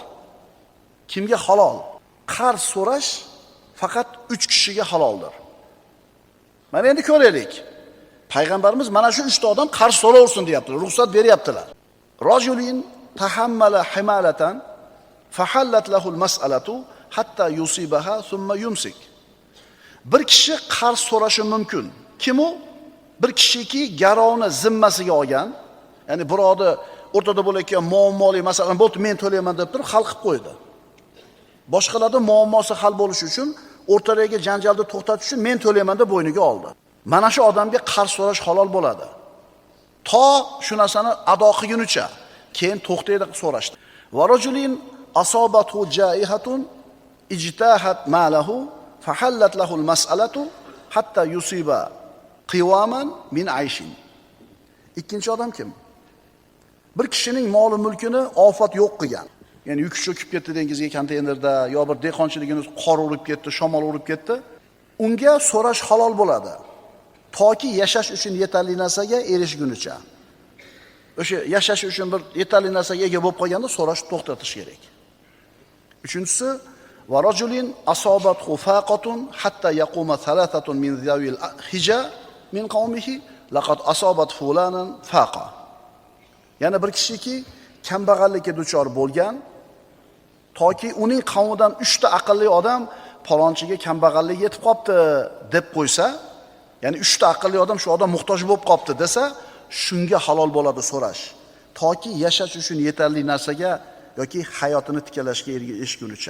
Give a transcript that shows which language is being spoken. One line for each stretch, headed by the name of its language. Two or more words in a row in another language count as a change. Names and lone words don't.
Uzbek: Kimga halol? Qarz so'rash faqat 3 kishiga haloldir. Mana endi ko'raylik. Payg'ambarimiz mana shu 3 ta odam qarz so'raversin deyaptilar, ruxsat beryaptilar.
Arabic: رجل تحمل حمالة فحلت له المسألة حتى يصيبها ثم يمسك.
Uzbek: Bir kishi qarz so'rashi mumkin. Kim u? Bir kishiki garovni zimmasiga olgan, ya'ni birovni o'rtada bo'layotgan muammoli masalan bo'ldi, men to'layman deb turib hal qilib qo'ydi. Boshqalarning muammosi hal bo'lishi uchun, o'rtadagi janjalni to'xtatish uchun men to'layman deb bo'yniga oldi. Mana shu odamga qarz so'rash halol bo'ladi. To shu narsani ado qilgunicha, keyin to'xtaydi so'rashdi.
Arabic: ورجل أصابته جائحة اجتاحت ماله فحلت له المسألة حتى يصيب قواما من عيش.
Uzbek: Ikkinchi odam kim? Bir kishining moli mulkini ofat yo'q qilgan. Ya'ni yuk cho'kib ketdi dengizga konteynerda, yo bir dehqonchiligini qor urib ketdi, shamol urib ketdi. Unga so'rash halol bo'ladi. Toki yashash uchun yetarli narsaga erishgunicha. O'sha yashash uchun bir yetarli narsaga ega bo'lib qolganda so'rash to'xtatish kerak.
Arabic: Uchinchisi, ورجل أصابت فاقة حتى يقوم ثلاثة من ذوي الحجا من قومه لقد أصابت فلانا فاقة.
Uzbek: Yana bir kishiki kambag'allikka duchor bo'lgan, toki uning qavmidan 3 ta aqlli odam palonchiga kambag'allik yetib qopti deb qo'ysa, ya'ni 3 ta aqlli odam shu odam muhtoj bo'lib qopti desa, shunga halol bo'ladi so'rash. Toki yashash uchun yetarli narsaga yoki hayotini tiklashga erishgunicha.